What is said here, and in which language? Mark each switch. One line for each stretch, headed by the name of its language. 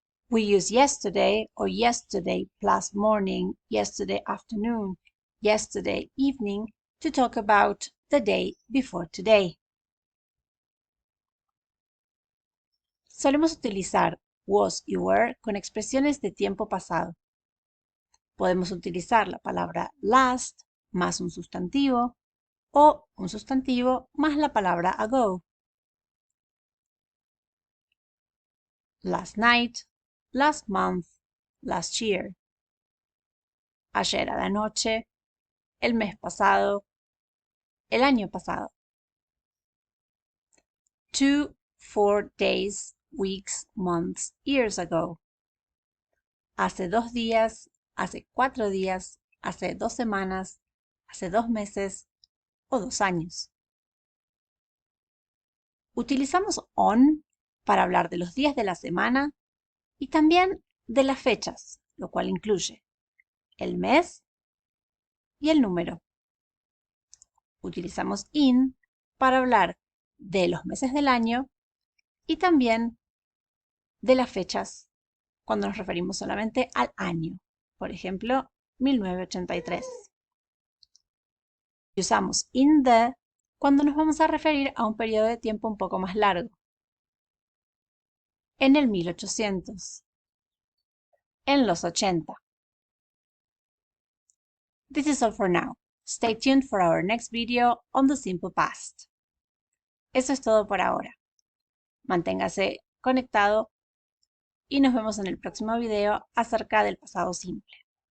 English: We use yesterday or yesterday plus morning, yesterday afternoon, yesterday evening to talk about the day before today.
Spanish: Solemos utilizar was y were con expresiones de tiempo pasado. Podemos utilizar la palabra last más un sustantivo o un sustantivo más la palabra ago.
English: Last night, last month, last year.
Spanish: Ayer a la noche, el mes pasado, el año pasado.
English: 2, 4 days, weeks, months, years ago.
Spanish: Hace 2 días, hace 4 días, hace 2 semanas, hace 2 meses o 2 años. Utilizamos on para hablar de los días de la semana y también de las fechas, lo cual incluye el mes y el número. Utilizamos in para hablar de los meses del año y también de las fechas cuando nos referimos solamente al año. Por ejemplo, 1983. Y usamos in the cuando nos vamos a referir a un periodo de tiempo un poco más largo. En el 1800. En los 80.
English: This is all for now. Stay tuned for our next video on the simple past.
Spanish: Eso es todo por ahora. Manténgase conectado y nos vemos en el próximo video acerca del pasado simple.